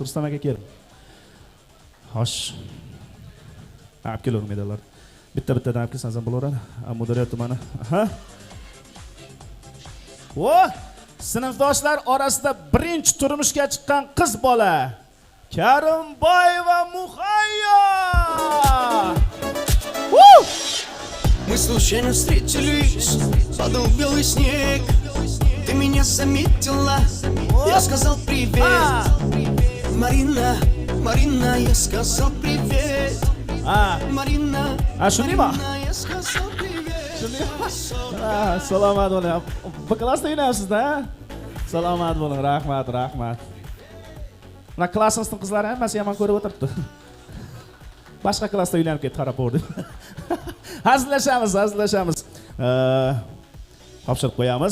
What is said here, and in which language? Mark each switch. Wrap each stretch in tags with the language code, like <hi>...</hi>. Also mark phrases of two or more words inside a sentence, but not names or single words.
<uz>Rustam aka keling. Xo'sh. Olib keling medallar. Bitta-bittadan olib kelsangiz ham bo'laveradi. Moderator mana. Sinfdoshlar orasida birinchi turmushga chiqqan qiz bola Karimboyeva Muhayyo.</uz> <ru>Мы случайно встретились, падал белый снег. Ты меня заметила, я сказал привет. Марина, я сказал привет. Marina,</ru> <uz>shundaymi?</uz> <ru>я сказал привет.</ru> <uz>Salomat bo'ling. Bu klassda o'ynayapsiz-da? Salomat bo'ling, rahmat. Mana klassingizning qizlari hammasi yomon ko'rib o'tiribdi. Boshqa klassda uylanib ketdi, qarab ko'rdim. Hazillashamiz. Topshirib qo'yamiz.</uz>